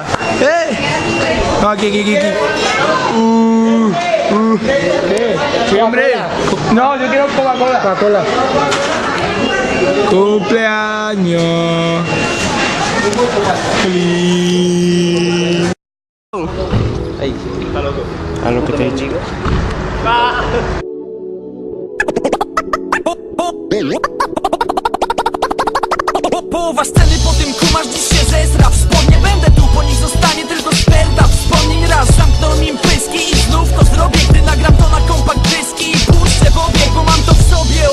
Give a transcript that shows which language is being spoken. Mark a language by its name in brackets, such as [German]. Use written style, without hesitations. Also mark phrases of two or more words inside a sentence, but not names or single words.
[Spanish] No, aquí. Sí, hombre. No, yo quiero Coca-Cola. Coca-Cola. Cumpleaños feliz. Ey, a lo que te he dicho. [Polish] Połowa sceny, po tym kumasz, dziś się zesra. Wspomnę, będę tu, po nich zostanie tylko sperda. Wspomnień raz, zamknął im pyski i znów to zrobię, gdy nagram to na kompakt dyski i puszczę w obieg, bo mam to w sobie.